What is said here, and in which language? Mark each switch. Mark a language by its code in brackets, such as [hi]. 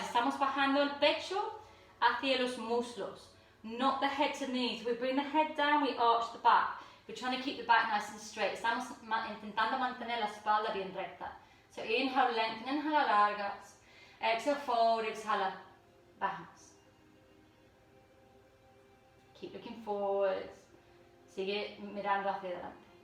[es] Estamos bajando el pecho hacia los muslos, [en] not the head to knees. We bring the head down, we arch the back. We're trying to keep the back nice and straight. [es] Estamos intentando mantener la espalda bien recta. [en] So inhale, lengthen, [es] inhala, alargas. [en] Exhale, fold, [es] exhala, bajamos. [en] Keep looking forward. [es] Sigue mirando hacia adelante.